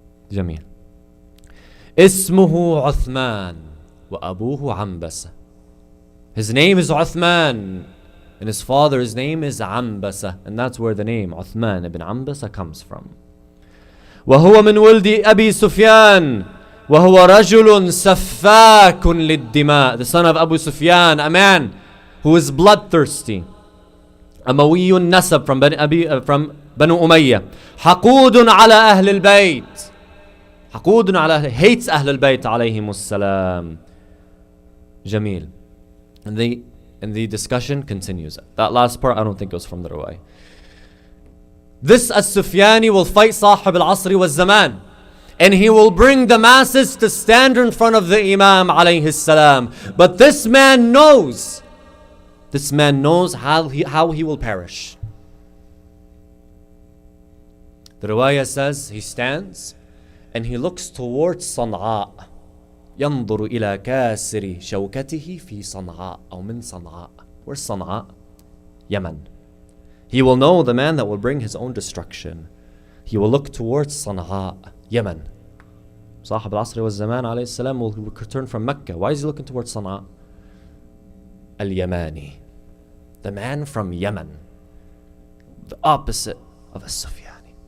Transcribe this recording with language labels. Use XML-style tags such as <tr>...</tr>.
<ar>Jameel. اسمه عثمان وأبوه عنبسة.</ar> <en>His name is Uthman and his father's name is Ambasa, and that's where the name Uthman ibn Ambasa comes from.</en> <ar>وهو من ولد أبي سفيان وهو رجل سفاك للدماء.</ar> <en>The son of Abu Sufyan, a man who is bloodthirsty.</en> <ar>أموي النسب from Banu Umayyah. حقود على أهل البيت. حقود على hates أهل البيت عليهم السلام.</ar> <en>Jameel. And the discussion continues. That last part I don't think it was from the Ruwai. This As-Sufyani will fight Sahib al-Asri wa Zaman, and he will bring the masses to stand in front of the Imam alayhi salam. But this man knows how he will perish. The Ruwaya says he stands and he looks towards Sana'a.</en> <ar>ينظر إلى كاسر شوكته في صنعاء أو من صنعاء.</ar> <en>Where's Sana'a? Yemen. He will know the man that will bring his own destruction. He will look towards Sana'a, Yemen. Sahib al-Asri wa Zaman alayhi salam will return from Mecca. Why is he looking towards Sana'a? Al-Yamani, the man from Yemen, the opposite of As-Sufyani.</en>